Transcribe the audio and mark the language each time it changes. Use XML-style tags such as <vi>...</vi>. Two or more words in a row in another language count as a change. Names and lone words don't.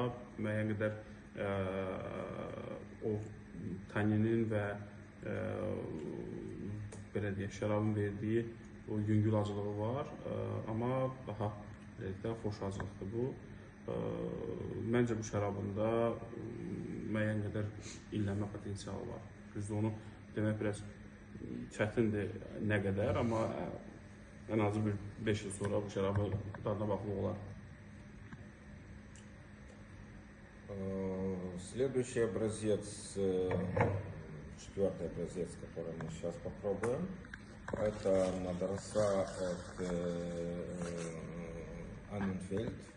<az>Müəyyən qədər o taninin və belə deyək, şərabın verdiyi o yüngül acılığı var, amma daha xoş acılıqdır bu. Məncə bu şərabında müəyyən qədər illənmə potensialı var. Düzdür, onu demək biraz çətindir nə qədər, amma ən azı bir 5 il sonra bu şərabı dadına baxmaq olar.</az> <ru>Следующий образец, четвертый образец, который мы сейчас попробуем, это Мадраса от Анненфельд.</ru>